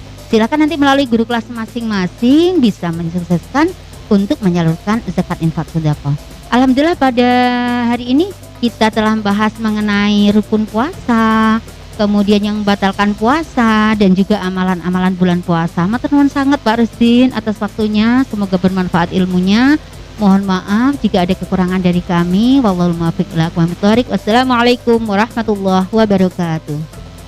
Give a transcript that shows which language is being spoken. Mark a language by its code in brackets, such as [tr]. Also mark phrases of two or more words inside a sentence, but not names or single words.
[id] Silakan nanti melalui guru kelas masing-masing bisa mensukseskan untuk menyalurkan zakat infak sodakoh. Alhamdulillah pada hari ini kita telah membahas mengenai rukun puasa, kemudian yang membatalkan puasa dan juga amalan-amalan bulan puasa. [jv] Matur nuwun [id] sangat Pak Rusdin atas waktunya, semoga bermanfaat ilmunya. Mohon maaf jika ada kekurangan dari kami. [ar] والله الموفق إلى أقوم الطريق. والسلام عليكم ورحمة الله وبركاته.